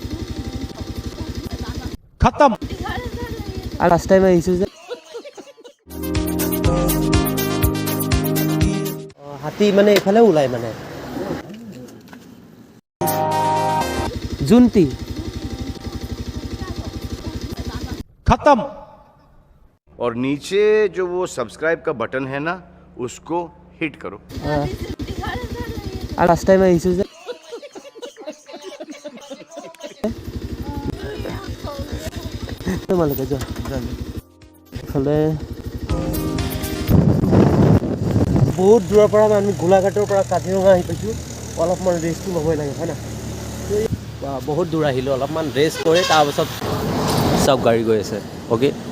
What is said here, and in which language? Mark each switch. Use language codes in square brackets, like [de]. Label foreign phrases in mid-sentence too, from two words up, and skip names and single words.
[as] खत्म। আর [en] last time [as] আহিছো যে হাতী মানে এফালে ওলাই মানে জুন্তি खत्म। [hi] और नीचे जो वो सब्सक्राइब का बटन है ना उसको हिट करो। [as] আর [en] last time [as] আহিছো যে তোমালোকে যোৱা এইফালে বহুত দূৰৰ পৰা আমি গোলাঘাটৰ পৰা কাজিৰঙা আহি পাইছোঁ অলপমান ৰেষ্টটো ল'বই লাগে হয় না বহুত দূৰ আহিলোঁ অলপমান ৰেষ্ট কৰি তাৰপাছত চব গাড়ী গৈ আছে অ'কে